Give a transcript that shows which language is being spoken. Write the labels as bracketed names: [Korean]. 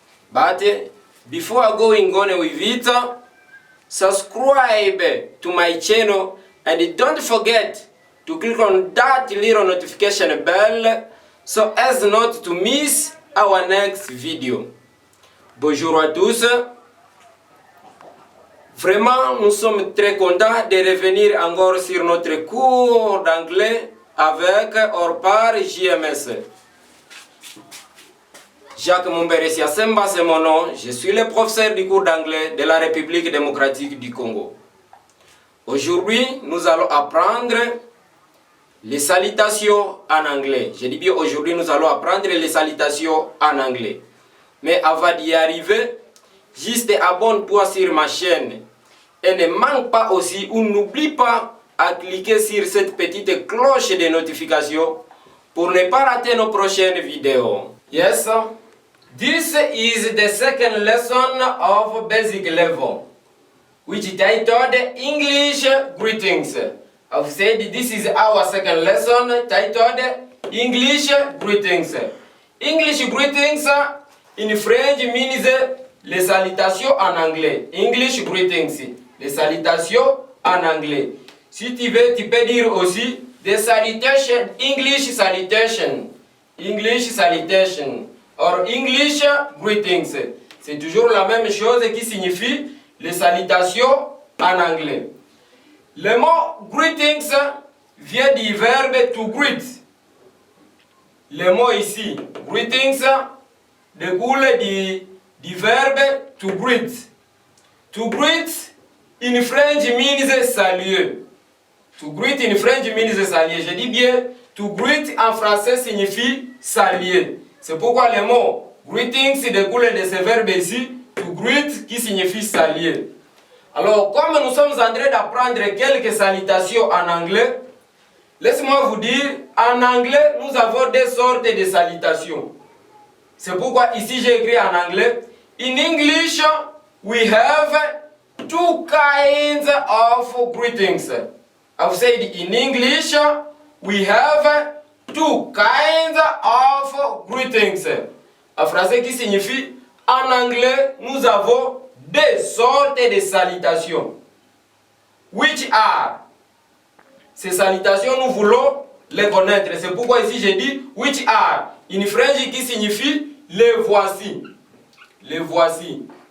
[English] But before going on with it, subscribe to my channel and don't forget to click on that little notification bell so as not to miss our next video. [French] Bonjour à tous. Vraiment, nous sommes très contents de revenir encore sur notre cours d'anglais avec or par JMS. Jacques Mumbere Siasemba, c'est mon nom. Je suis le professeur du cours d'anglais de la République démocratique du Congo. Aujourd'hui, nous allons apprendre les salutations en anglais. Je dis bien aujourd'hui, nous allons apprendre les salutations en anglais. Mais avant d'y arriver, juste abonne-toi sur ma chaîne. Et ne manque pas aussi ou n'oublie pas à cliquer sur cette petite cloche de notification pour ne pas rater nos prochaines vidéos. [English] Yes, this is the second lesson of basic level, which titled English Greetings. I've said this is our second lesson titled English Greetings. English greetings in French means [French] les salutations en anglais. [English] English greetings, [French] les salutations en anglais. Si tu veux, tu peux dire aussi [English] the salutation, English salutation, English salutation, or English greetings. [French] C'est toujours la même chose qui signifie les salutations en anglais. Le mot greetings vient du verbe to greet. Le mot ici, greetings, découle du verbe to greet. [English] To greet in French means saluer. To greet in French means saluer. [French] Je dis bien, to greet en français signifie saluer. C'est pourquoi le mot greetings découle de ce verbe ici, to greet, qui signifie saluer. Alors, comme nous sommes en train d'apprendre quelques salutations en anglais, laissez-moi vous dire, en anglais, nous avons deux sortes de salutations. C'est pourquoi ici j'ai écrit en anglais, [English] in English, we have two kinds of greetings. I've said in English, we have two kinds of greetings. [French] En français qui signifie, en anglais, nous avons deux sortes de salutations. [English] Which are? [French] Ces salutations, nous voulons les connaître. C'est pourquoi ici j'ai dit which are. [English] In French [French] qui signifie les voici. Les voici.